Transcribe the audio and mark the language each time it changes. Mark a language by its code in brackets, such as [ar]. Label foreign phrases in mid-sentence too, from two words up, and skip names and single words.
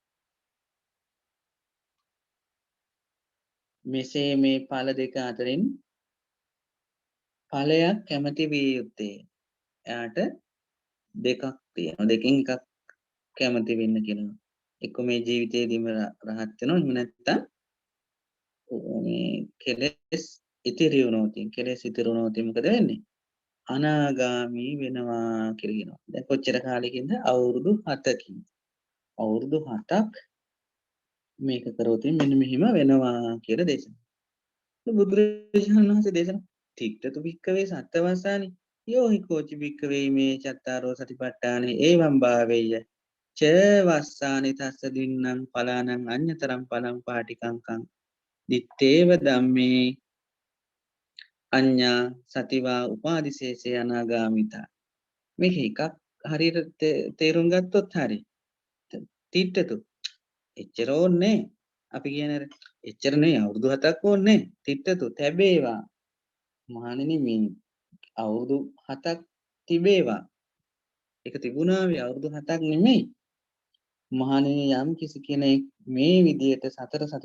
[si] මෙසේ මේ ඵල දෙක අතරින් ඵලයක් කැමති විය යුත්තේ එයාට දෙකක් තියෙනවා දෙකෙන් එකක් කැමති වෙන්න කියනවා එක්ක මේ ජීවිතේදීම රහත් වෙනවා එහෙම නැත්නම් මේ කෙලෙස් ඉතිරි වුණොත් මොකද වෙන්නේ අනාගාමී වෙනවා කියලා කියනවා. දැන් කොච්චර කාලෙකින්ද? අවුරුදු 7කින්. අවුරුදු 7ක් මේක කරොත් මෙන්න මෙහිම වෙනවා කියලා දේශනා. බුදුරජාණන් වහන්සේ දේශනා [pi] තිත්තතු භික්කවේ සත්තවස්සානි යෝහි කෝචි භික්කවේ මේ චත්තාරෝ සතිපට්ඨානේ එවං භාවේය ච වස්සානි තස්ස දින්නම් පලානං අඤ්‍යතරං පලං පාටිකංකං දිත්තේව ධම්මේ අඤ්ඤා සතිවා උපාදිශේෂේ අනාගාමිතා [si] මේක එකක් හරියට තේරුම් ගත්තොත් හරි තිට්ඨතු එච්චර ඕනේ අපි කියන එච්චර නෙවෙයි අවුරුදු 7ක් ඕනේ තිට්ඨතු තැබේවා මහණෙනි මේ අවුරුදු 7ක් තිබේවා ඒක තිබුණා වේ අවුරුදු 7ක් නෙමෙයි මහණෙනි යම් කිසි කෙනෙක් මේ විදියට සතර